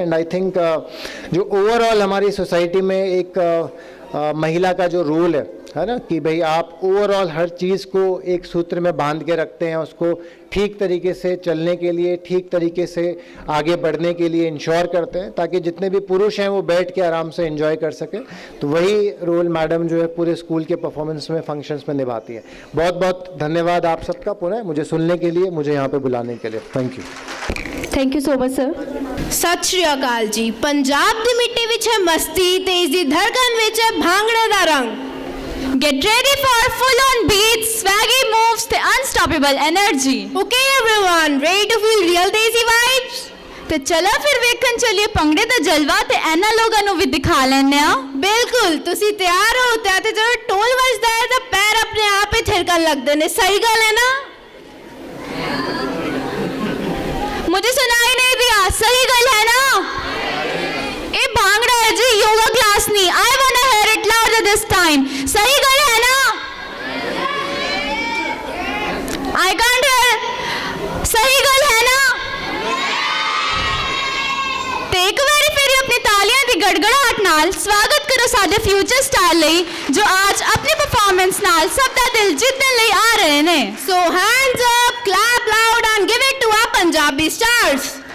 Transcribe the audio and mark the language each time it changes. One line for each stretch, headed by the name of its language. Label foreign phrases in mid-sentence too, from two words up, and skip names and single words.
English: and I think
Hindi: जो ओवरऑल हमारी सोसाइटी में एक महिला का जो रोल है ना, कि भाई आप ओवरऑल हर चीज़ को एक सूत्र में बांध के रखते हैं, उसको ठीक तरीके से चलने के लिए, ठीक तरीके से आगे बढ़ने के लिए इंश्योर करते हैं, ताकि जितने भी पुरुष हैं वो बैठ के आराम से एंजॉय कर सकें। तो वही रोल मैडम जो है पूरे स्कूल के परफॉर्मेंस में, फंक्शंस में निभाती है। बहुत बहुत धन्यवाद आप सबका पुनः मुझे सुनने के लिए, मुझे यहाँ पे बुलाने के लिए।
English: थैंक you so much sir.
Punjabi: ਸਤ ਸ੍ਰੀ ਅਕਾਲ ਜੀ। ਪੰਜਾਬ ਦੀ ਮਿੱਟੀ ਵਿੱਚ ਹੈ ਮਸਤੀ, ਤੇਜ਼ ਦੀ ਧੜਕਨ ਵਿੱਚ ਹੈ ਭੰਗੜੇ ਦਾ ਰੰਗ।
English: Get ready for full-on beats, swaggy moves, the unstoppable energy. Okay everyone, ready to feel real desi vibes?
Punjabi: ਤੇ ਚਲੋ ਫਿਰ ਵੇਖਣ ਚੱਲੀਏ ਭੰਗੜੇ ਦਾ ਜਲਵਾ ਤੇ ਇਹਨਾਂ ਲੋਕਾਂ ਨੂੰ ਵੀ ਦਿਖਾ ਲੈਣੇ ਆ। ਬਿਲਕੁਲ, ਤੁਸੀਂ ਤਿਆਰ ਹੋ ਤੇ ਜਦੋਂ ਢੋਲ ਵੱਜਦਾ ਹੈ ਤਾਂ ਪੈਰ ਆਪਣੇ ਆਪ ਹੀ ਥਿਰਕਣ ਲੱਗਦੇ ਨੇ। ਸਹੀ ਗੱਲ ਹੈ ਨਾ?
Hindi: मुझे सुनाई नहीं दिया,
Punjabi: ਸਹੀ ਗੱਲ ਹੈ ਨਾ?
Hindi: ये भांगड़ा है जी, योगा क्लास नहीं।
English: I wanna hear it louder this time. I can't
Punjabi: ਸਹੀ ਗੱਲ ਹੈ ਨਾ? ਤੇ ਇੱਕ ਵਾਰੀ ਫਿਰ ਆਪਣੀ ਤਾਲੀਆਂ ਦੀ ਗੜਗੜਾਹਟ ਨਾਲ ਸਵਾਗਤ ਕਰੋ ਸਾਡੇ
English: future star
Punjabi: ਲਈ ਜੋ ਅੱਜ ਆਪਣੀ ਪਰਫਾਰਮੈਂਸ ਨਾਲ ਸਭ ਦਾ ਦਿਲ ਜਿੱਤਣ ਲਈ ਆ ਰਹੇ ਨੇ।
English: so hands up, clap loud and give it to our Punjabi stars.